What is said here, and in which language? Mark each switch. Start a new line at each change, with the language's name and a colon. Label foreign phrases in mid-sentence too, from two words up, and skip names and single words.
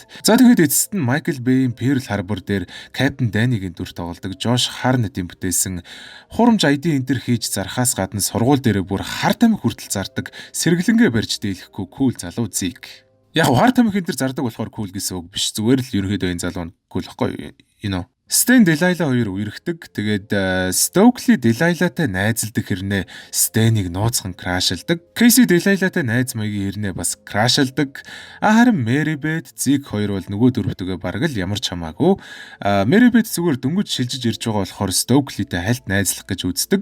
Mongolian: За тэгээд эцэст нь Michael Bay-ийн Pearl Harbor дээр Captain Danny-гийн дүр тоглодог Josh Hartnett-ийн бүтээсэн хурамж ID энтер хийж зархаас гадна сургууль дээр бүр хар тамхи хүртэл зардаг сэргэлэнгээ барьж дийлэхгүй cool залуу Zeke. Яг хар тамхи энтер зардаг болохоор cool гэсэн үг биш. Зүгээр л ерөөдөө энэ залуу нь cool ихгүй
English: you know.
Mongolian: Stan Delilah хоёр үерхдэг. Тэгээд Stokely Delilah-тай найзалдаг хэрнээ Stan-ыг нууцхан крашалдаг. Casey Delilah-тай найз маягийн хэрнээ бас крашалдаг. Харин Mary Beth, Zeke хоёр бол нөгөө дөрөвтөгөө бараг л ямар ч хамаагүй. Mary Beth зүгээр дөнгөж шилжиж ирж байгаа болохоор Stokely-тай хальт найзлах гэж үздэг.